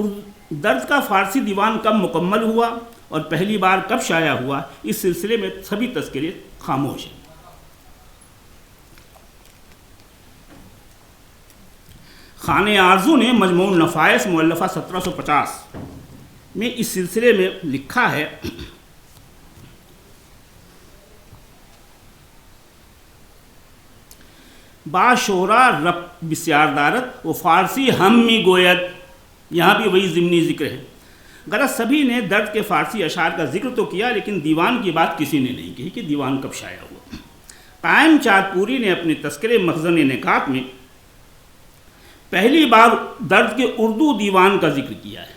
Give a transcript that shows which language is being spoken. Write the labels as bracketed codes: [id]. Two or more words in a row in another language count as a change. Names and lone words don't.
[ur] درد کا فارسی دیوان کب مکمل ہوا اور پہلی بار کب شائع ہوا، اس سلسلے میں سبھی تذکرے خاموش ہیں۔ خانِ آرزو نے مجموع النفائس مؤلفہ 1750 میں اس سلسلے میں لکھا ہے: [fa] با شعرا رب بسیار دارت و فارسی ہم می گوید۔ [ur] یہاں بھی وہی ضمنی ذکر ہے۔ غرض سبھی نے درد کے فارسی اشعار کا ذکر تو کیا، لیکن دیوان کی بات کسی نے نہیں کہی کہ دیوان کب شائع ہوا۔ قائم چاندپوری نے اپنے تذکرے مخزن نکات میں پہلی بار درد کے اردو دیوان کا ذکر کیا ہے۔